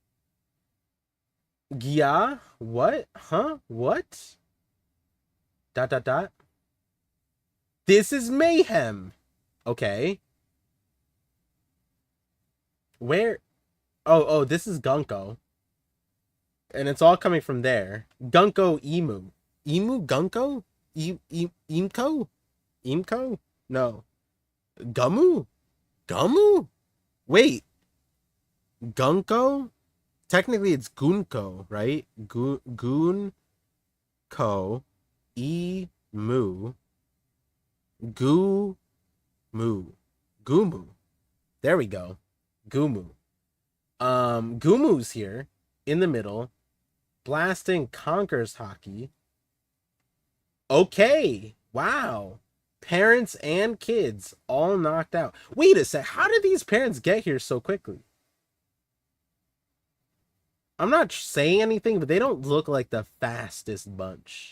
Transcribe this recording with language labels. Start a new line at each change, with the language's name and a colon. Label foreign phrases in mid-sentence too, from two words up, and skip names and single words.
English: Yeah? What? Huh? What? Dot, dot, dot. This is mayhem. Okay. Where? Oh, this is Gunko. And it's all coming from there. Gunko Emu. Emu Gunko? Imko? Imko? No. Gumu? Gumu? Wait. Gunko? Technically it's Gunko, right? Gunko. Emu. Gumu. Gumu. There we go. Gumu. Gumu's here in the middle. Blasting conquers hockey. Okay. Wow. Parents and kids all knocked out. Wait a sec. How did these parents get here so quickly? I'm not saying anything, but they don't look like the fastest bunch.